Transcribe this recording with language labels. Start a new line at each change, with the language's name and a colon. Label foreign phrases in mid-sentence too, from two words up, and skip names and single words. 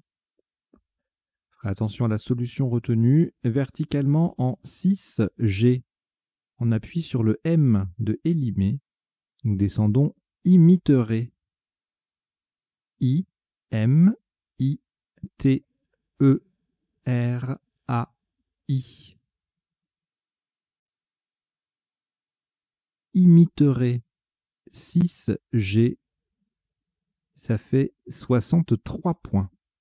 French: Attention à la solution retenue. Verticalement en 6G. On appuie sur le M de éliminer. Nous descendons imiterai. I, M, I, T, E, R, A, I. Imiterai 6G. Ça fait 63 points.